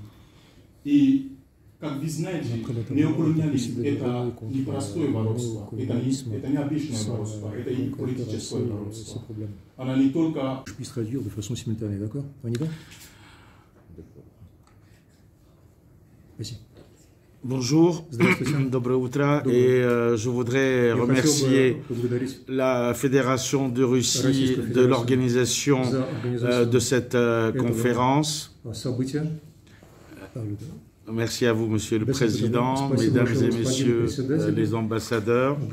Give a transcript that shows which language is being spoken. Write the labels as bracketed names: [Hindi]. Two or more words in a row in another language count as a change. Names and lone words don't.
[Russian] И, как вы знаете, неоколониализм – это не простое воровство, это не обычное воровство, это и политическое воровство. Она не только… Bonjour, доброе утро, [French] et je voudrais remercier la Fédération de Russie de l'organisation de cette conférence. Merci à vous, Monsieur le Président, Mesdames et Messieurs les ambassadeurs.